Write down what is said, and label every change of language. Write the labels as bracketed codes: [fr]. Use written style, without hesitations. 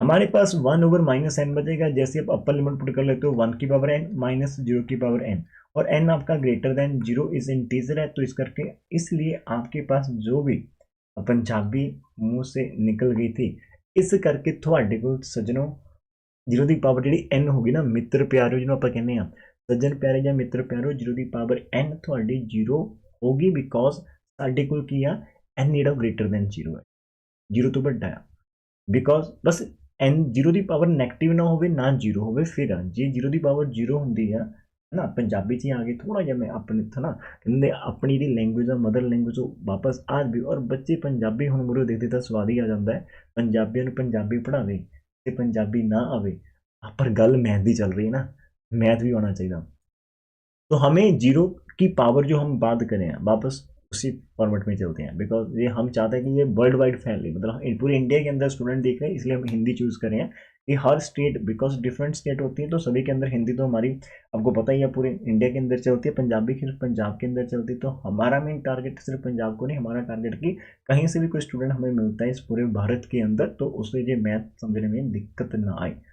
[hi] हमारे पास 1/-n बचेगा। जैसे आप अपर लिमिट पुट कर लेते हो 1 की पावर n माइनस 0 की पावर n, और n आपका ग्रेटर देन 0 इज इंटीजर है, तो इस करके इसलिए आपके पास जो भी पंजाबी मुंह से निकल गई थी, इस करके [pa] ਤੁਹਾਡੇ ਕੋਲ सज्जनों 0 ਦੀ ਪਾਵਰ ਜਿਹੜੀ n ਹੋਗੀ ਨਾ, ਮਿੱਤਰ ਪਿਆਰਿਓ ਜਿਹਨੂੰ ਆਪਾਂ ਕਹਿੰਦੇ ਆ, ਸੱਜਣ ਪਿਆਰੇ ਜਾਂ ਮਿੱਤਰ ਪਿਆਰਿਓ, 0 ਦੀ ਪਾਵਰ n ਤੁਹਾਡੀ 0 ਹੋਗੀ, ਬਿਕੋਜ਼ ਸਾਡੇ ਕੋਲ ਕੀ ਆ, n ਜਿਹੜਾ ਗ੍ਰੇਟਰ ਦੈਨ 0 ਹੈ, 0 ਤੋਂ ਵੱਡਾ ਆ। Because bus n 0 ਦੀ power negative ਨਾ ਹੋਵੇ ਨਾ 0 ਹੋਵੇ, ਫਿਰ ਆ ਜੇ 0 ਦੀ ਪਾਵਰ 0 ਹੁੰਦੀ ਆ ਨਾ, ਪੰਜਾਬੀ 'ਚ ਆ ਗਏ ਥੋੜਾ ਜਿਹਾ ਮੈਂ ਆਪਣੇ ਇੱਥੋਂ ਨਾ ਕਹਿੰਦੇ ਆਪਣੀ ਜਿਹੜੀ ਲੈਂਗੁਏਜ ਆ ਮਦਰ ਲੈਂਗੁਏਜ ਉਹ ਵਾਪਸ ਆ ਵੀ, ਔਰ ਬੱਚੇ ਪੰਜਾਬੀ ਹੁਣ ਮੁਰੇ ਦੇਖਦੇ ਤਾਂ ਸਵਾਦ ਹੀ ਆ ਜਾਂਦਾ ਹੈ। ਪੰਜਾਬੀਆਂ ਨੂੰ ਪੰਜਾਬੀ ਪੜ੍ਹਾਵੇ ਤੇ ਪੰਜਾਬੀ ਨਾ ਆਵੇ, [hi] पर गल मैथ की चल रही है ना, मैथ भी होना चाहिए। तो हमें जीरो की पावर जो हम बात करें वापस उसी फॉर्मेट में चलते हैं, बिकॉज ये हम चाहते हैं कि ये वर्ल्ड वाइड फैले, मतलब पूरे इंडिया के अंदर स्टूडेंट देख रहे हैं, इसलिए हम हिंदी चूज़ करें हैं कि हर स्टेट, बिकॉज डिफरेंट स्टेट होती है तो सभी के अंदर हिंदी तो हमारी आपको पता ही है पूरे इंडिया के अंदर चलती है, पंजाबी सिर्फ पंजाब के अंदर चलती है। तो हमारा मेन टारगेट सिर्फ पंजाब को नहीं, हमारा टारगेट कि कहीं से भी कोई स्टूडेंट हमें मिलता है इस पूरे भारत के अंदर तो उसे ये मैथ समझने में दिक्कत ना आए।